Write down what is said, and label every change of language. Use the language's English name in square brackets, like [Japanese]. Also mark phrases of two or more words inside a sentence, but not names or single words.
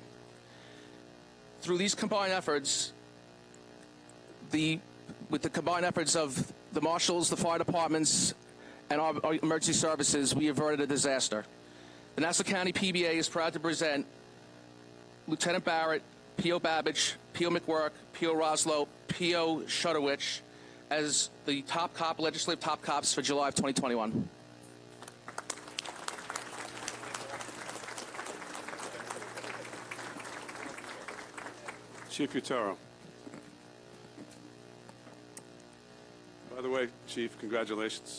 [English] Through these combined efforts, with the combined efforts of the marshals, the fire departments, and our emergency services, we averted a disaster. The Nassau County PBA is proud to present Lieutenant Barrett, P.O. Babbage, P.O. McWork, P.O. Roslow, P.O. Shudowich as the legislative top cops for July of 2021. Chief Utero. By the way, Chief, congratulations.